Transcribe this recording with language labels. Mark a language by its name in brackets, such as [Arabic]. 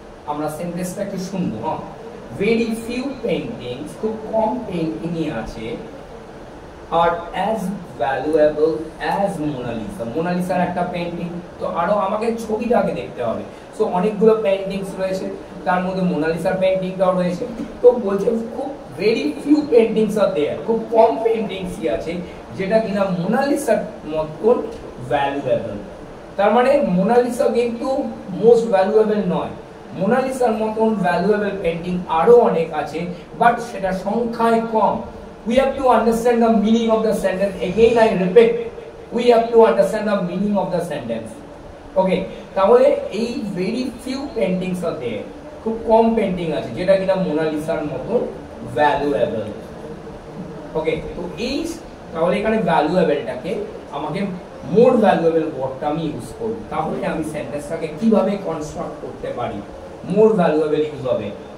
[Bangla] আমরা সেন্টেন্সটা একটু শুনবো। হ্যাঁ, [English] very few paintings, [Bangla] খুব কম পেইন্টিংই আছে [English] are as valuable as Mona Lisa. [Bangla] Mona Lisa একটা পেইন্টিং, তো আরো আমাকে ছবিটাকে দেখতে হবে। সো অনেকগুলো পেইন্টিংস রয়েছে, তার মধ্যে মোনালিসার পেইন্টিংটাও রয়েছে। তো বলছে খুব [English] very few paintings are there, [Bangla] খুব কম পেইন্টিংসই আছে যেটা কিনা মোনালিসার মতন ভ্যালুয়েবল। তার মানে মোনালিসা কিন্তু মোস্ট ভ্যালুয়েবল নয়, মোনালিসার মতন ভ্যালুয়েবল পেইন্টিং আরো অনেক আছে, বাট সেটা সংখ্যায় কম। [English] We have to understand the meaning of the sentence. Again I repeat, we have to understand the meaning of the sentence. [Bangla] Okay, তাহলে এই [English] very few paintings are there, [Bangla] খুব কম পেইন্টিং আছে যেটা কিনা মোনালিসার মতন ভ্যালুয়েবল। ওকে, তো এই তাহলে এখানে ভ্যালুয়েবলটাকে আমাকে মোর ভ্যালুয়েবল ওয়ার্ডটা আমি ইউজ করব, তাহলে আমি সেন্টেন্সটাকে কিভাবে কনস্ট্রাক্ট করতে পারি, মোর ভ্যালুয়েবল ইউজ হবে।